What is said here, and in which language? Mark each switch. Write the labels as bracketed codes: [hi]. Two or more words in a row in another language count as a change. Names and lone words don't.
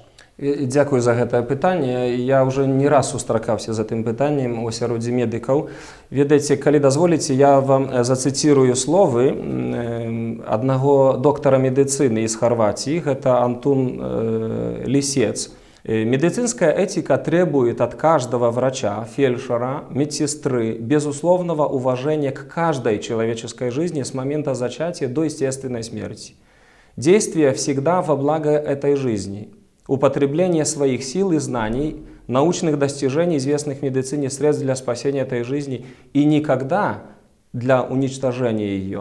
[be] Дзякую за гэтае пытанне. Я ўжо не раз сустракаўся за тым пытаннем у асяроддзі медыкаў. Ведаеце, калі дазволіце, я вам зацытірую словы аднаго доктара медыцыны з Хорватии, гэта Антун Лисец. [ru] Медицинская этика требует от каждого врача, фельдшера, медсестры безусловного уважения к каждой человеческой жизни с момента зачатия до естественной смерти. Действие всегда во благо этой жизни. Употребление своих сил и знаний, научных достижений, известных в медицине средств для спасения этой жизни и никогда для уничтожения ее.